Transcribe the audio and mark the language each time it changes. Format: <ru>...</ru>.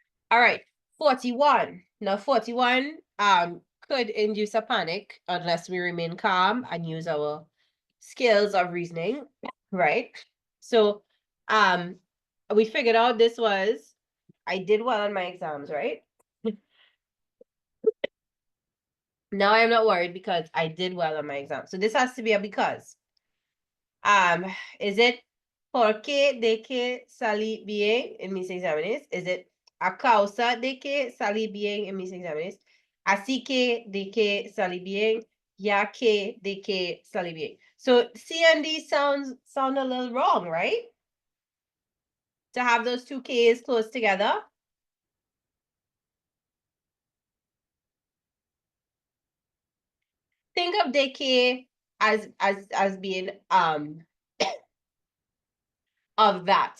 <en>All right, 41. Now 41 could induce a panic unless we remain calm and use our skills of reasoning, right? So we figured out I did well on my exams, right? Now I'm not worried because I did well on my exam. So this has to be a because. Is it</en> <es>porque de que salí bien en mis exámenes?</es> <en>Is it</en> <es>a causa de que salí bien en mis exámenes? Así que de que salí bien, ya que de que salí bien.</es> <en>So C and D sound a little wrong, right? To have those two K's close together. Think of de que as being of that.</en>